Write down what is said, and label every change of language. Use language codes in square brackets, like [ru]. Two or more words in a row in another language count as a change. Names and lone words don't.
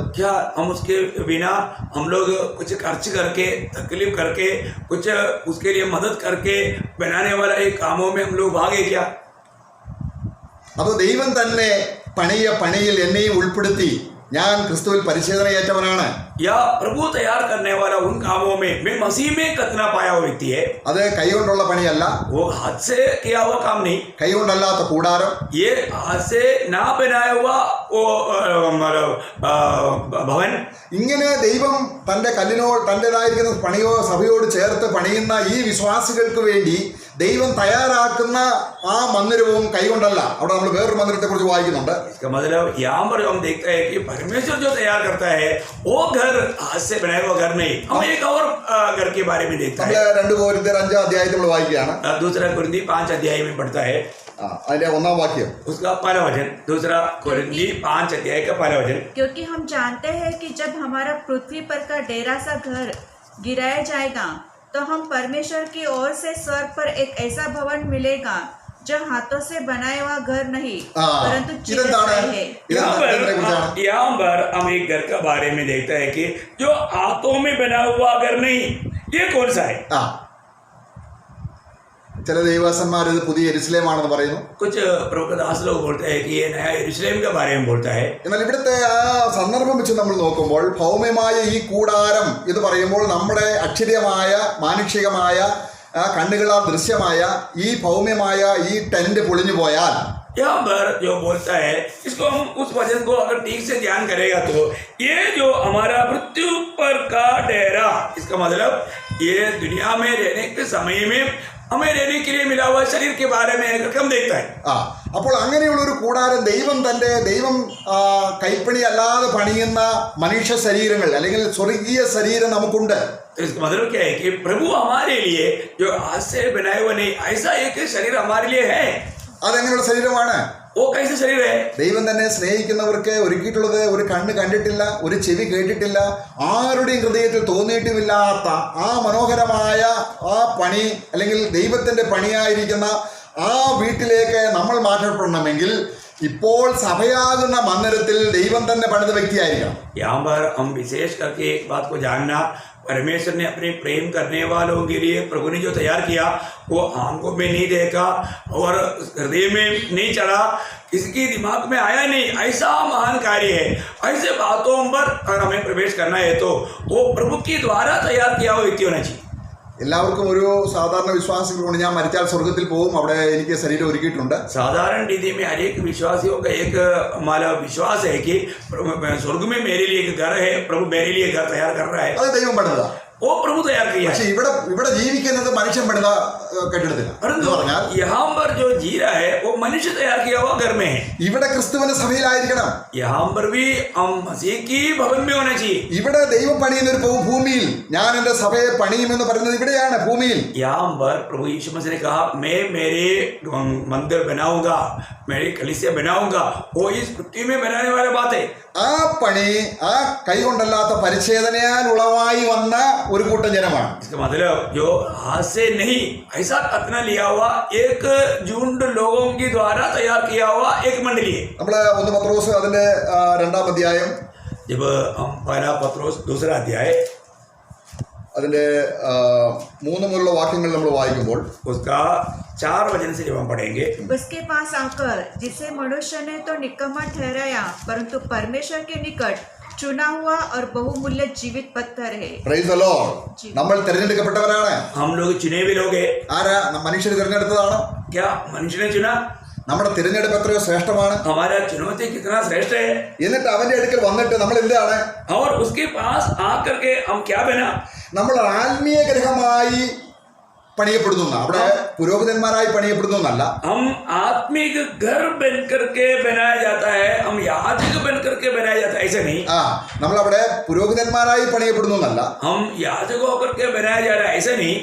[hi] क्या हम उसके बिना हम लोग कुछ खर्च करके, तकलीफ करके, कुछ उसके लिए मदद करके बनाने वाला एक कामों में हम लोग भागे क्या? [ml] അതോ ദൈവം തന്നെ പണിയിൽ എന്നെയും ഉൾപ്പെടുത്തി ഞാൻ ക്രിസ്തുവിൽ പരിശോധനയേറ്റവനാണ്? [hi] या प्रभु तैयार करने वाला उन कामों में मैं मसीह में कितना पाया हुआ व्यक्ति है? [ml] അത് കൈകൊണ്ടുള്ള പണിയല്ല, [hi] वो हाथ से किया हुआ काम नहीं, [ml] കൈകൊണ്ടല്ലാത്ത കൂടാരം, [hi] ये हाथ से ना बनाया हुआ वो भवन। [ml] ഇങ്ങനെ ദൈവം തൻ്റെതായിരിക്കുന്ന പണിയോ സഭയോട് ചേർത്ത് പണിയുന്ന ഈ വിശ്വാസികൾക്ക് വേണ്ടി ദൈവം തയ്യാറാക്കുന്ന ആ മന്ദിരവും കൈകൊണ്ടല്ല. അവിടെ നമ്മൾ വേറൊരു മന്ദിരത്തെ കുറിച്ച് വായിക്കുന്നുണ്ട്. [hi] इसका मतलब यहाँ पर हम देखते हैं कि परमेश्वर जो तैयार करता है वो घर हाथ से बनाया हुआ घर नहीं। हम एक और घर के बारे में देखते हैं। [ml] നമ്മൾ 2 कोरिन्ത്യർ 5 अध्यायത്തിൽ നമ്മൾ വായിക്കുകയാണ്. [hi] दूसरा कुरिन्थी 5 अध्याय में पढ़ता है, [ml] അതിന്റെ 1-ാം വാക്യം, [hi] उसका पहला वचन। दूसरा कुरिन्थी 5 अध्याय का पहला वचन। क्योंकि हम जानते हैं कि जब हमारा पृथ्वी पर का डेरा सा घर गिराया जाएगा तो हम परमेश्वर की ओर से स्वर्ग पर एक ऐसा भवन मिलेगा जो हाथों से बनाया हुआ घर नहीं परंतु चिरस्थायी है। यहाँ पर हम एक घर का बारे में देखते हैं कि जो हाथों में बना हुआ घर नहीं, ये कौन सा है? [ml] ചില ദൈവദാസന്മാർ ഇത് പുതിയ യെരുശലേമാണെന്ന് പറയുന്നു. [hi] कुछ प्रभुदास लोग बोलते हैं कि ये नया यरूशलेम के बारे में बोलता है। [ml] എന്നാൽ ഇവിടുത്തെ ആ സന്ദർഭം വെച്ച് നമ്മൾ നോക്കുമ്പോൾ ഭൗമ്യമായ ഈ കൂടാരം എന്ന് പറയുമ്പോൾ നമ്മുടെ അക്ഷരീയമായ മാനുഷികമായ കണ്ണുകളാൽ ദൃശ്യമായ ഈ ഭൗമ്യമായ ഈ ടെന്റ് പൊളിഞ്ഞു പോയാൽ [hi] यहाँ पर जो बोलता है, इसको हम उस वचन को अगर ठीक से ध्यान करेगा तो ये जो हमारा मृत्यु पर का डेरा, इसका मतलब ये दुनिया में रहने के समय में हमें रहने के लिए मिला हुआ शरीर के बारे में हम देखता है। [ml] അപ്പോൾ അങ്ങനെയുള്ള ഒരു കൂടാരം ദൈവം കൈപ്പണി അല്ലാതെ പണിയുന്ന മനുഷ്യ ശരീരങ്ങൾ അല്ലെങ്കിൽ സ്വർഗീയ ശരീരം നമുക്കുണ്ട്. [hi] तो इसका मतलब क्या है कि प्रभु हमारे लिए जो हाथ से बनाए हुए नहीं, ऐसा एक शरीर हमारे लिए है। [ml] അതെങ്ങനെയുള്ള ശരീരമാണ്? [hi] वो कैसे शरीर है? [ml] ദൈവം തന്നെ സ്നേഹിക്കുന്നവർക്ക് ഒരുക്കിയിട്ടുള്ളത് ഒരു കണ്ണ് കണ്ടിട്ടില്ല, ഒരു ചെവി കേട്ടിട്ടില്ല, ആരുടെയും ഹൃദയത്തിൽ തോന്നിയിട്ടുമില്ലാത്ത ആ മനോഹരമായ ആ പണി അല്ലെങ്കിൽ ദൈവത്തിന്റെ പണിയായിരിക്കുന്ന ആ വീട്ടിലേക്ക് നമ്മൾ മാറ്റപ്പെടണമെങ്കിൽ ഇപ്പോൾ സഭയാകുന്ന മന്ദിരത്തിൽ ദൈവം തന്നെ പണിത വ്യക്തിയായിരിക്കണം. [hi] यहाँ पर हम विशेष करके एक बात को जानना, परमेश्वर ने अपने प्रेम करने वालों के लिए प्रभु ने जो तैयार किया वो आंखों में नहीं देखा और हृदय में नहीं चढ़ा, किसी दिमाग में आया नहीं। ऐसा महान कार्य है। ऐसे बातों पर अगर हमें प्रवेश करना है तो वो प्रभु के द्वारा तैयार किया हुआ व्यक्ति होना चाहिए। [ml] എല്ലാവർക്കും ഒരു സാധാരണ വിശ്വാസികളുണ്ട്, ഞാൻ മരിച്ചാൽ സ്വർഗത്തിൽ പോകും, അവിടെ എനിക്ക് ശരീരം ഒരുക്കിയിട്ടുണ്ട്. [hi] साधारण रीति में हर एक विश्वासियों का एक हमारा विश्वास है कि स्वर्ग में मेरे लिए एक घर है, प्रभु मेरे लिए घर तैयार कर रहा है। [ml] അത് ദൈവം പണിതാ. [hi] वो प्रभु तैयार किया। [ml] പക്ഷെ ഇവിടെ ജീവിക്കുന്നത് മനുഷ്യൻ പണിത കെട്ടിടത്തില്ല. [hi] परंतु यहाँ पर जो जी रहा है वो मनुष्य तैयार किया हुआ घर में है। [ml] ഇവിടെ ക്രിസ്തുവിന്റെ സഭയിലായിരിക്കണം. [hi] यहाँ पर भी हम मसीह की भवन में होना चाहिए। [ml] ഇവിടെ ദൈവം പണിയുന്ന ഒരു ഭൂമിയിൽ, ഞാൻ എന്റെ സഭയെ പണിയുമെന്ന് പറയുന്നത് ഇവിടെയാണ്, ഭൂമിയിൽ. [hi] यहाँ पर प्रभु यीशु मसीह ने कहा मैं मेरे मंदिर बनाऊंगा, मेरी कलीसिया बनाऊंगा, वो इस पृथ्वी में बनाने वाली बात है। [ml] ആ പണി ആ കൈകൊണ്ടല്ലാത്ത പരിച്ഛേദനയാൽ ഉളവായി വന്ന ഒരു കൂട്ടം ജനമാണ്. [hi] इसका मतलब जो हाथ से नहीं, ऐसा कतना लिया हुआ एक झुंड लोगों के द्वारा तैयार किया हुआ एक मंडली है। [ml] നമ്മള് 1 പത്രോസ് അതിന്റെ 2-ാം അധ്യായം, [hi] जब हम पहला पत्रोस 2 अध्याय [ml] അതിന്റെ 3 മുതലുള്ള വാക്യങ്ങൾ നമ്മൾ വായിക്കുമ്പോൾ [hi] उसका 4 वचन से जब हम पढ़ेंगे, उसके पास आकर जिसे मनुष्य ने तो निकम्मा ठहराया परंतु परमेश्वर के निकट चुना हुआ और बहुमूल्य जीवित पत्थर है। [en] Praise the Lord. [ml] നമ്മൾ തിരഞ്ഞെടുക്കപ്പെട്ടവരാണ്. [hi] हम लोग चुने हुए लोग हैं। [ml] ആരാ? മനുഷ്യർ തിരഞ്ഞെടുത്തതാണ്. [hi] क्या मनुष्य ने चुना? [ml] നമ്മുടെ തിരഞ്ഞെടുപ്പ് എത്രയോ ശ്രേഷ്ഠമാണ്. [hi] हमारा चुनौती कितना श्रेष्ठ है, [ml] എന്നിട്ട് അവന്റെ അടുക്കൽ വന്നിട്ട് നമ്മൾ എന്താണ്? [hi] और उसके पास आकर के हम क्या बना? [ml] നമ്മൾ ആത്മീയ ഗ്രഹമായി പണിയപ്പെടുന്നു. അവിടെ പുരോഹിതന്മാരായി പണിയപ്പെടുന്നു എന്നല്ല. [hi] हम आत्मिक घर बन करके बनाया जाता है, हम याजक बन करके बनाया जाता है, ऐसा नहीं. [ml] നമ്മളവിടെ പുരോഹിതന്മാരായി പണിയപ്പെടുന്നു എന്നല്ല. [hi] हम याजक होकर के बनाया जा रहा है, ऐसा नहीं.